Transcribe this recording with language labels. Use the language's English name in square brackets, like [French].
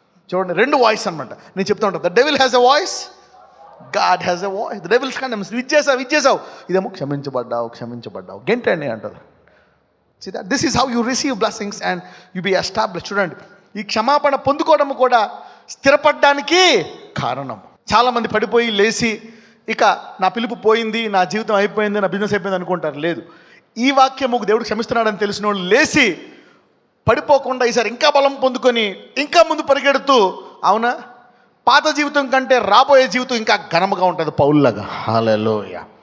[Telugu] చూడండి, రెండు వాయిస్ అనమాట. నేను చెప్తా ఉంటాను, [English] The devil has a voice, God has a voice. The devils condemns. [Telugu] ఇచ్చేసావు. ఇదేమో క్షమించబడ్డావు గెంటండి అంటారు. [English] See that this is how you receive blessings and you be established. [Telugu] చూడండి, ఈ క్షమాపణ పొందుకోవడం కూడా స్థిరపడడానికి కారణం. చాలామంది పడిపోయి లేచి ఇక నా పిలుపు పోయింది, నా జీవితం అయిపోయింది, నా బిజినెస్ అయిపోయింది అనుకుంటారు. లేదు, ఈ వాక్యము దేవుడు క్షమిస్తున్నాడని తెలిసిన వాళ్ళు లేచి పడిపోకుండా ఈసారి ఇంకా బలం పొందుకొని ఇంకా ముందు పరిగెడుతూ, అవునా, పాత జీవితం కంటే రాబోయే జీవితం ఇంకా ఘనముగా ఉంటుంది పౌల్లాగా. హల్లెలూయా.